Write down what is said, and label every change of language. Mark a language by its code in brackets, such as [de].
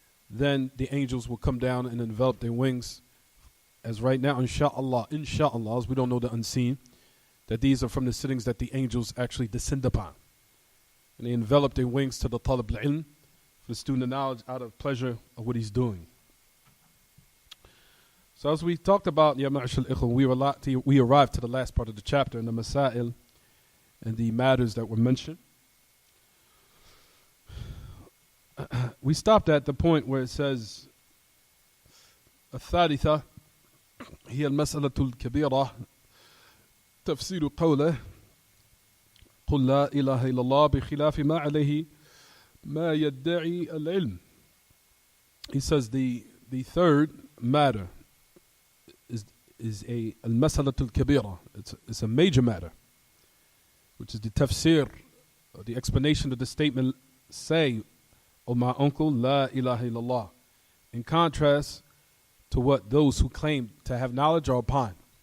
[en] Then the angels will come down and envelop their wings, as right now, inshallah, as we don't know the unseen, that these are from the sittings that the angels actually descend upon. And they envelop their wings to the talab al-ilm, for the student of knowledge out of pleasure of what he's doing. So as we talked about, Ya Ma'ashal Ikhwan, we arrived to the last part of the chapter in the Masail and the matters that were mentioned. We stopped at the point where it says, [ar] الثالثة هي المسألة الكبيرة تفسير قوله قل لا إله إلا الله بخلاف ما عليه ما يدعي العلم. [en] He says the third matter is a [ar] المسألة الكبيرة. [en] It's a major matter, which is the tafsir, or the explanation of the statement, say, O my uncle, La ilaha illallah, in contrast to what those who claim to have knowledge are upon.